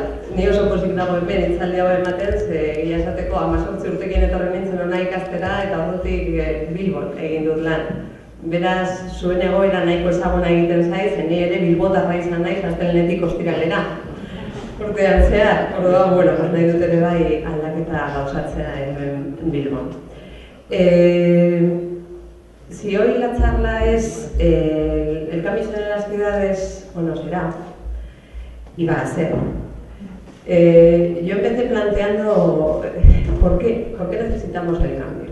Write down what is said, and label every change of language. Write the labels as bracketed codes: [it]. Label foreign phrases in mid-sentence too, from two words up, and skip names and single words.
[eu] Ni oso pozik dago hemen hitzaldi hau ematen, ze egia esateko 18 urtekin etorri nintzen hona ikastera eta ordutik Bilbon egin dut lan. Beraz, zuen egoera nahiko ezaguna egiten zaiz, ni ere bilbotarra izan naiz astelehenetik ostiralera. Urtean zehar, orduan, bueno, nahi dut ere bai aldaketa gauzatzea hemen Bilbon. [es] Si hoy la charla es el cambio en las ciudades, bueno, será, y va a ser. Yo empecé planteando ¿por qué necesitamos el cambio?